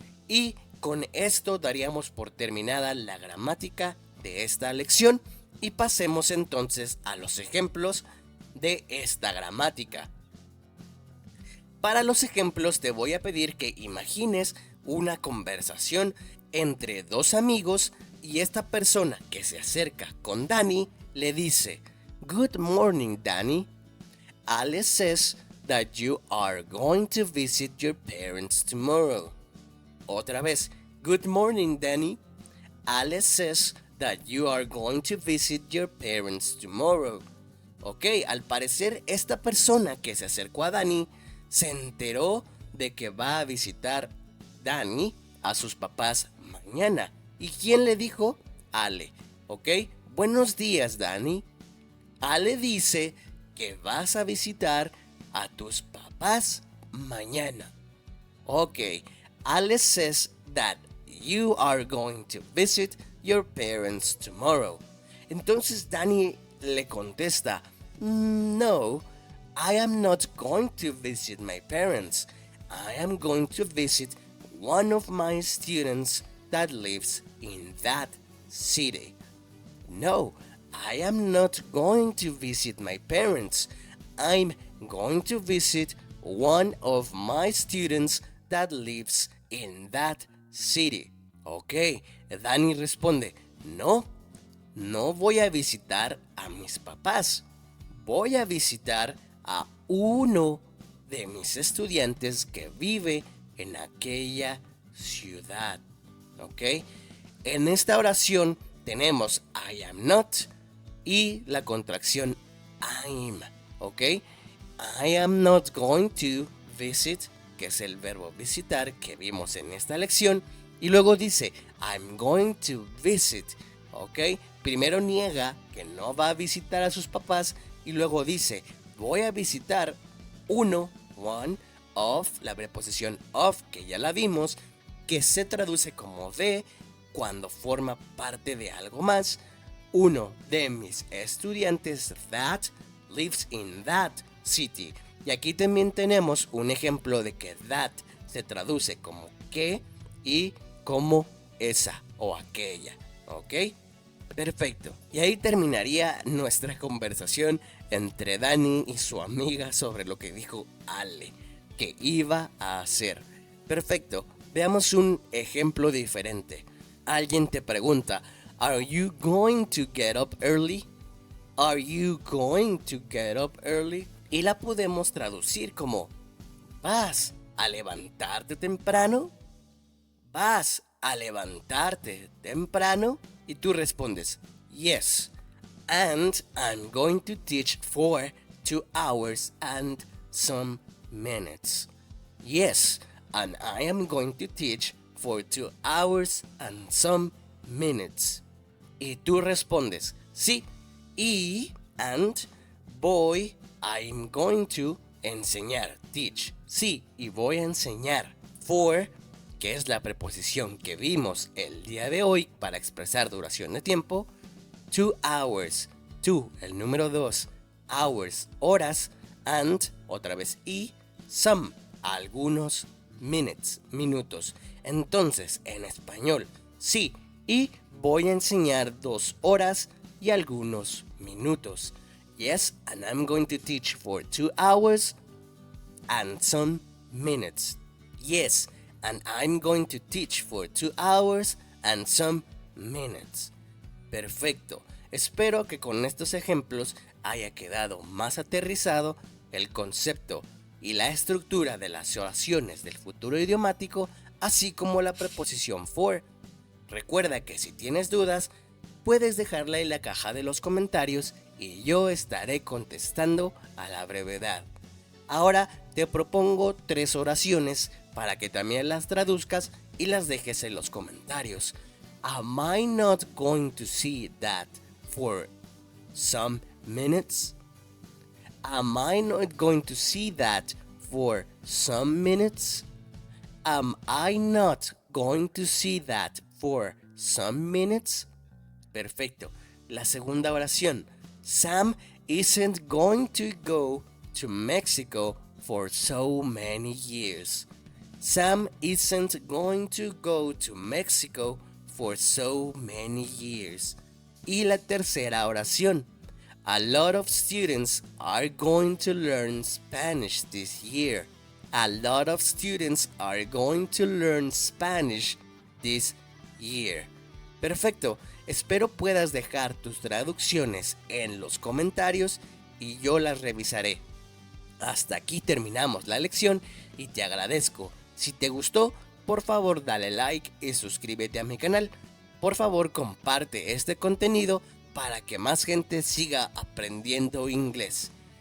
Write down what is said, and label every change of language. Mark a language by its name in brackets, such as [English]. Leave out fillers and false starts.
[Spanish] Y con esto daríamos por terminada la gramática de esta lección y pasemos entonces a los ejemplos de esta gramática. Para los ejemplos te voy a pedir que imagines una conversación entre dos amigos y esta persona que se acerca con Danny le dice, [English] "Good morning, Danny. Alice says that you are going to visit your parents tomorrow." [Spanish] Otra vez, [English] "Good morning, Danny. Alice says that you are going to visit your parents tomorrow." [Spanish] Ok, al parecer esta persona que se acercó a Danny se enteró de que va a visitar Danny a sus papás mañana. ¿Y quién le dijo? Ale. Ok, buenos días, Danny. Ale dice que vas a visitar a tus papás mañana. [English] Ok, Ale says that you are going to visit your parents tomorrow. [Spanish] Entonces Danny le contesta, [English] "No, I am not going to visit my parents. I am going to visit one of my students that lives in that city." No, I am not going to visit my parents. I'm going to visit one of my students that lives in that city. [Spanish] Ok, Danny responde, no voy a visitar a mis papás. Voy a visitar a uno de mis estudiantes que vive en aquella ciudad. ¿Ok? En esta oración tenemos [English] I am not [Spanish] y la contracción I'm. ¿Ok? [English] I am not going to visit, [Spanish] que es el verbo visitar que vimos en esta lección. Y luego dice [English] I'm going to visit. ¿Ok? [Spanish] Primero niega que no va a visitar a sus papás y luego dice voy a visitar [English] one of, [Spanish] la preposición of que ya la vimos, que se traduce como de cuando forma parte de algo más. Uno de mis estudiantes [English] that lives in that city. [Spanish] Y aquí también tenemos un ejemplo de que that se traduce como que y como esa o aquella. ¿Ok? Perfecto. Y ahí terminaría nuestra conversación entre Dani y su amiga sobre lo que dijo Ale que iba a hacer. Perfecto. Veamos un ejemplo diferente. Alguien te pregunta, [English] ¿Are you going to get up early? ¿Are you going to get up early? [Spanish] Y la podemos traducir como ¿vas a levantarte temprano? ¿Vas a levantarte temprano? Y tú respondes, [English] yes, and I'm going to teach for 2 hours and some minutes. Yes, and I am going to teach for 2 hours and some minutes. [Spanish] Y tú respondes, sí, y, and, voy, [English] I'm going to, [Spanish] enseñar, teach, sí, y voy a enseñar, for, que es la preposición que vimos el día de hoy para expresar duración de tiempo, 2 hours, 2, el número 2, hours, horas, and, otra vez y, some, algunos, minutes, minutos. Entonces, en español, sí, y voy a enseñar 2 horas y algunos minutos. [English] Yes, and I'm going to teach for 2 hours and some minutes. Yes, and I'm going to teach for 2 hours and some minutes. [Spanish] Perfecto. Espero que con estos ejemplos haya quedado más aterrizado el concepto y la estructura de las oraciones del futuro idiomático, así como la preposición for. Recuerda que si tienes dudas, puedes dejarla en la caja de los comentarios y yo estaré contestando a la brevedad. Ahora te propongo 3 oraciones para que también las traduzcas y las dejes en los comentarios. [English] Am I not going to see that for some minutes? Am I not going to see that for some minutes? Am I not going to see that for some minutes? [Spanish] Perfecto. La segunda oración. [English] Sam isn't going to go to Mexico for so many years. Sam isn't going to go to Mexico for so many years. [Spanish] Y la tercera oración. [English] A lot of students are going to learn Spanish this year. A lot of students are going to learn Spanish this year. [Spanish] Perfecto. Espero puedas dejar tus traducciones en los comentarios y yo las revisaré. Hasta aquí terminamos la lección y te agradezco. Si te gustó, por favor dale like y suscríbete a mi canal. Por favor comparte este contenido para que más gente siga aprendiendo inglés.